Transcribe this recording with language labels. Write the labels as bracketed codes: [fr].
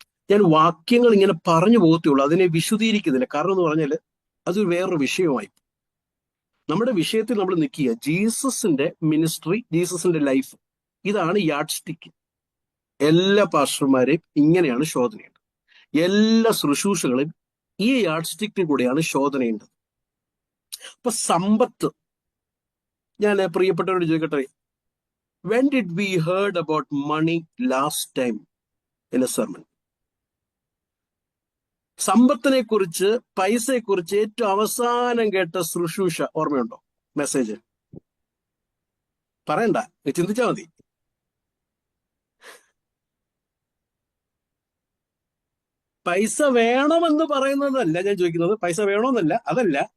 [ml] ഞാൻ വാക്യങ്ങൾ ഇങ്ങനെ പറഞ്ഞു പോകത്തുള്ളൂ, അതിനെ വിശദീകരിക്കുന്നില്ല. കാരണം എന്ന് പറഞ്ഞാൽ അതൊരു വേറൊരു വിഷയമായി. നമ്മുടെ വിഷയത്തിൽ നമ്മൾ നിൽക്കുക, ജീസസിന്റെ മിനിസ്ട്രി, ജീസസിന്റെ ലൈഫ്, ഇതാണ് യാഡ് സ്റ്റിക്ക്. എല്ലാ പാസ്റ്റർമാരെയും ഇങ്ങനെയാണ് ശോധനയുണ്ട്. എല്ലാ ശുശ്രൂഷകളും ഈ യാഡ് സ്റ്റിക്കിൽ കൂടെയാണ് ശോധനയുണ്ട്. അപ്പൊ സമ്പത്ത്, ഞാൻ പ്രിയപ്പെട്ടവരോട് ചോദിക്കട്ടെ, [en] when did we heard about money last time in a sermon? [ml] സമ്പത്തിനെ കുറിച്ച്, പൈസയെ കുറിച്ച് ഏറ്റവും അവസാനം കേട്ട ശുശ്രൂഷ ഓർമ്മയുണ്ടോ? മെസ്സേജ് പറയണ്ട, ചിന്തിച്ചാൽ മതി. പൈസ വേണമെന്ന് പറയുന്നതല്ല ഞാൻ ചോദിക്കുന്നത്, പൈസ വേണമെന്നല്ല, അതല്ല.